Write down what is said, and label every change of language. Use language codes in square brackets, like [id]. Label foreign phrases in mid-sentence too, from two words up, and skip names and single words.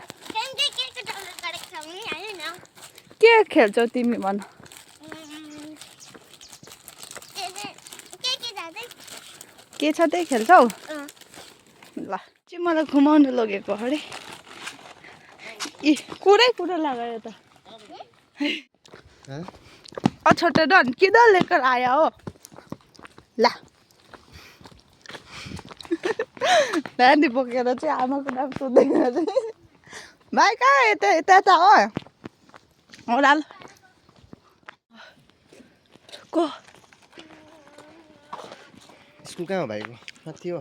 [ne] के खेल्छौ तिमी भन के छ त्यही खेल्छौ ल चाहिँ मलाई घुमाउनु लगेको अरे कुरा लगायो त छोटो डन [hi] किधर लेकर आया [ne] हो ला नानी बोकेर चाहिँ आमाको नाम सोध्दैन भाइ कहाँ यता यता त हो ओराल को स्कुल कहाँ हो भाइको माथि हो